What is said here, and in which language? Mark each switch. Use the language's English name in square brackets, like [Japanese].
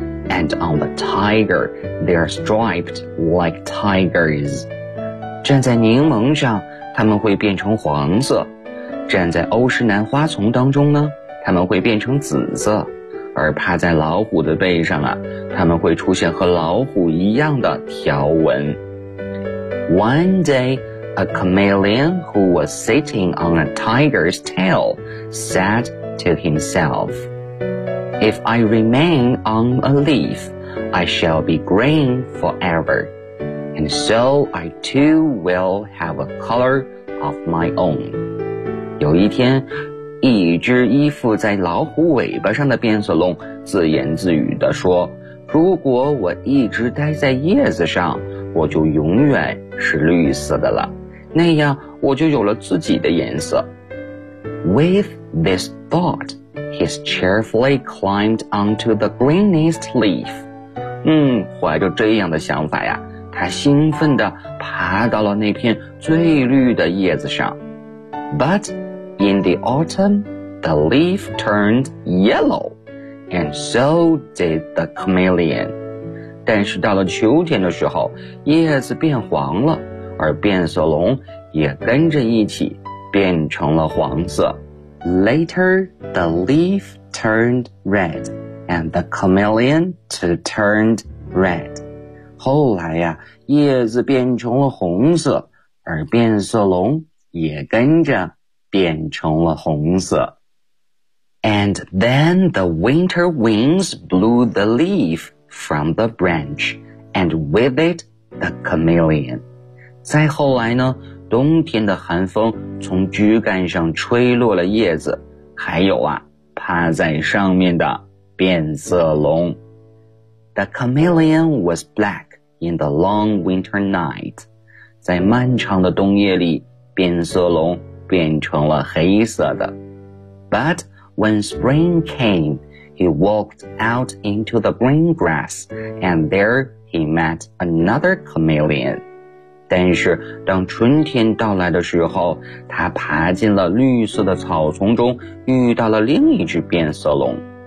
[English] And on the tiger, they are striped like tigers. [Chinese] 站在柠檬上，它们会变成黄色。站在欧石南花丛当中呢，它们会变成紫色。而趴在老虎的背上啊，它们会出现和老虎一样的条纹。 [English] One day, a chameleon who was sitting on a tiger's tail said to himself, If I remain on a leaf, I shall be green forever, and so I too will have a color of my own. [Chinese] 有一天一只依附在老虎尾巴上的变色龙自言自语地说，如果我一直待在叶子上，我就永远是绿色的了，那样我就有了自己的颜色。 [English] With this thought, he cheerfully climbed onto the greenest leaf. [Chinese] 怀着这样的想法呀，他兴奋地爬到了那片最绿的叶子上。 [English] ButIn the autumn, the leaf turned yellow, and so did the chameleon. [Chinese] 但是到了秋天的时候，叶子变黄了，而变色龙也跟着一起变成了黄色。 [English] Later, the leaf turned red, and the chameleon too turned red. [Chinese] 后来呀，叶子变成了红色，而变色龙也跟着变成了红色。 [English] And then the winter winds blew the leaf from the branch, and with it the chameleon. [Chinese] 再后来呢，冬天的寒风从枝干上吹落了叶子，还有啊，趴在上面的变色龙。 [English] The chameleon was black in the long winter night. [Chinese] 在漫长的冬夜里，变色龙变成了黑色的。 [English] But when spring came, he walked out into the green grass, and there he met another chameleon. [Chinese] 但是当春天到来的时候，他爬进了绿色的草丛中，遇到了另一只变色龙。